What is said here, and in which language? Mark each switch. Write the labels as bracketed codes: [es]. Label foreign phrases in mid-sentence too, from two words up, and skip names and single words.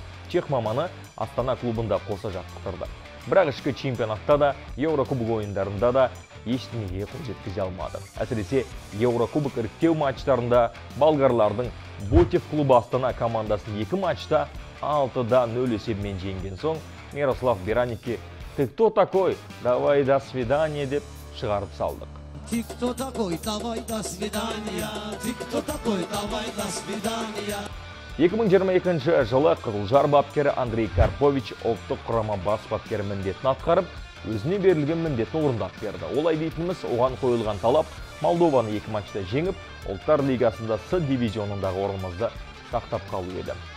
[kk] Чех маманы Астана клубында қоса жаттықтырды. Бірақ ішкі чемпионатта да, Еурокубок ойындарында да ештеңеге қол жеткізе алмады. Әсіресе Еурокубок іріктеу матчтарында болгарлардың Ботев клубы Астана командасын 2 матчта 6-0 есебімен жеңген соң, Мирослав Бераникке [ru] «Ты кто такой? Давай до свидания» [kk] деп шығарып салдық. [ru] Ты кто такой? Давай до свидания. Ты кто такой? Давай до свидания. [kk] 2022 жылы Қызылжар бапкері Андрей Карпович ұлттық құрама бас бапкері міндетін атқарып, өзіне берілген міндетін орындап берді. Олай дейтініміз, оған қойылған талап Молдованы 2 матчта жеңіп, Ұлттар лигасында С дивизионындағы орнымызды сақтап қалу еді.